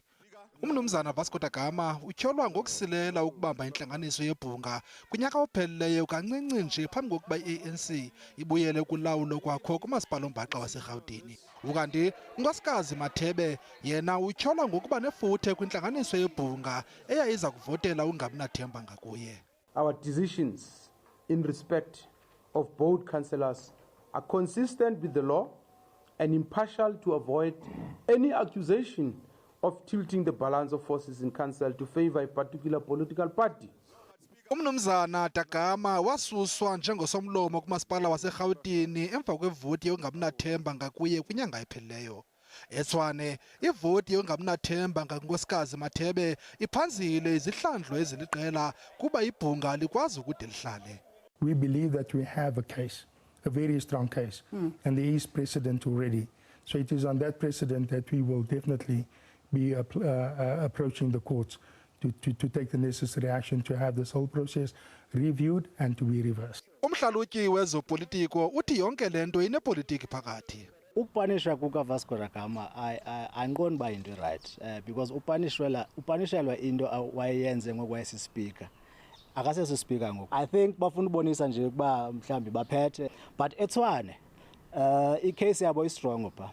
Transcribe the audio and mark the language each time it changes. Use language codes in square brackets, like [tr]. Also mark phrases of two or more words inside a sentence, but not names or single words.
[xh] Umnumzana Vasco Da Gama utyholwa ngokusilela ukubamba intlanganiso yebhunga kunyaka ophelileyo kancinci nje phambi kokuba i-ANC ibuyele kulawulo kwakho kumasipala ombhaxa waseRhawutini. Ukanti unkosikazi Mathebe yena utyholwa ngokuba nefuthe kwintlanganiso yebhunga eyayiza kuvotela ungamnathemba ngakuye. [en] Our decisions in respect of both councillors are consistent with the law and impartial to avoid any accusation of tilting the balance of forces in council to favor a particular political party. [xh] Umnumzana Da Gama wasuswa njengosomlomo kumasipala waseRhawutini emva kwevoti yongamnathemba ngakuye kwinyanga ephelileyo. eTshwane ivoti yongamnathemba ngankosikazi Mathebe iphanzile izihlandlo eziliqela kuba ibhunga likwazi ukude lihlale. [en] We believe that we have a case, a very strong case, and there is precedent already. So it is on that precedent that we will definitely be approaching the courts to take the necessary action to have this whole process reviewed and to be reversed. [xh] Umhlalutyi wezopolitiko uthi yonke lento inepolitiki phakathi. Upanishwa kuka Vasco Da Gama andiqondi uba yinto right because upanishelwa into wayenze ngokwayesispeaker. Akasesispeaker ngoku. [en] I think [xh] bafuna ubonisa nje ukuba mhlambi baphethe but eTshwane icase yabo istrong pha.